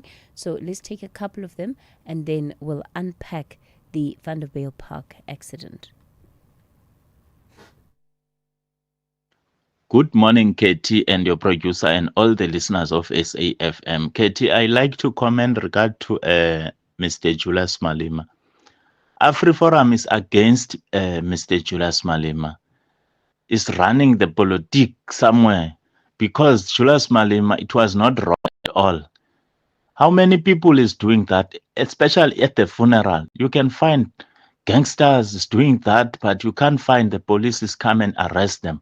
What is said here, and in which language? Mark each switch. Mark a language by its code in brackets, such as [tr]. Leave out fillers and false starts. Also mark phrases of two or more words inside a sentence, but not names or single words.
[en] So let's take a couple of them and then we'll unpack the Vanderbijl Park accident. Good morning, Katie, and your producer and all the listeners of SAFM. Katie, I like to comment regard to Mr. Julius Malema. AfriForum is against Mr. Julius Malema. Is running the politics somewhere because Julius Malema, it was not wrong at all. How many people is doing that, especially at the funeral? You can find gangsters is doing that, but you can't find the police is come and arrest them.